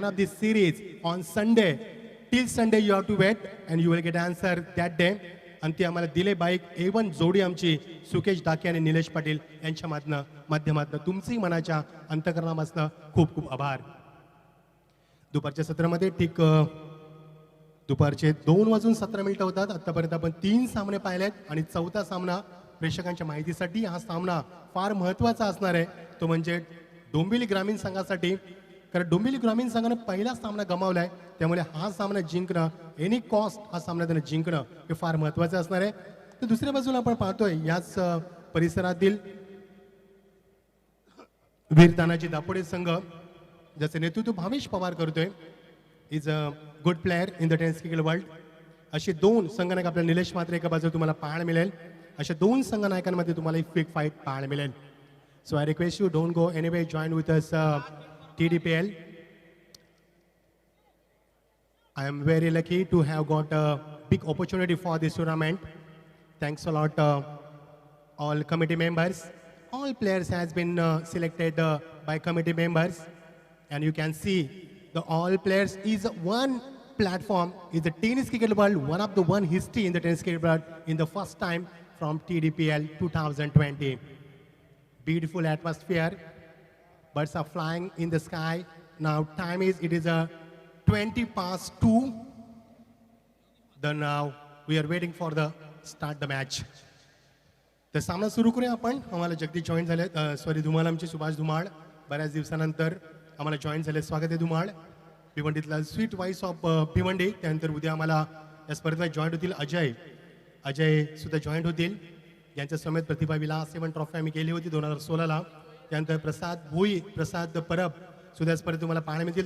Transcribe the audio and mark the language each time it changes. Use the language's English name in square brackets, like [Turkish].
[English] of this series on Sunday. Till Sunday you have to wait and you will get answer that day. [Marathi] आणि ती आम्हाला दिले bike A1 जोडी आमची सुकेश डाके आणि निलेश पाटील यांच्या माध्यमातनं तुमचंही मनाच्या अंतकरणापासून खूप खूप आभार. दुपारच्या सत्रामध्ये ठीक दुपारचे 2:17 होतात. आतापर्यंत आपण 3 सामने पाहिलेत आणि चौथा सामना प्रेक्षकांच्या माहितीसाठी हा सामना फार महत्त्वाचा असणार आहे. तो म्हणजे डोंबिवली ग्रामीण संघासाठी, कारण डोंबिवली ग्रामीण संघानं पहिला सामना गमावलाय, त्यामुळे हा सामना जिंकणं एनी कॉस्ट हा सामना त्यांना जिंकणं हे फार महत्त्वाचं असणार आहे. तर दुसऱ्या बाजूला आपण पाहतोय याच परिसरातील वीर तानाजी दापोडे संघ ज्याचे नेतृत्व भावेश पवार करतोय. [English] Is a good player in the tennis cricket world. [Marathi] असे 2 संघनायक आपल्या निलेश म्हात्रे एका बाजूला तुम्हाला पाहायला मिळेल. अशा 2 संघनायकांमध्ये तुम्हाला एक बिग फाईट पाहायला मिळेल. [English] So I request you don't go anyway, join with us TDPL. I am very lucky to have got a big opportunity for this tournament. Thanks a lot all committee members. All players has been selected by committee members, and you can see the all players is one platform, is the tennis cricket world, one of the one history in the tennis cricket world in the first time from TDPL 2020. Beautiful atmosphere. Birds are flying in the sky. Now time is, it is a 2:20. Then now we are waiting for the start the match. [Marathi] तर सामना सुरू करूया आपण. आम्हाला Jagdish join झाले, sorry Dhumal आमचे सुभाष धुमाळ बऱ्याच दिवसानंतर आम्हाला जॉईन झाले. स्वागत आहे Dhumal. भिवंडीतला [English] Sweet voice of Bhiwandi. [Marathi] त्यानंतर उद्या आम्हाला या स्पर्धेत जॉईन होतील अजय सुद्धा जॉईन होतील. यांच्या समेत प्रतिभा विलास 7 ट्रॉफी आम्ही केली होती 2016ला. त्यानंतर प्रसाद भोई, प्रसाद परब सुद्धा स्पर्धेत तुम्हाला पाहायला मिळतील.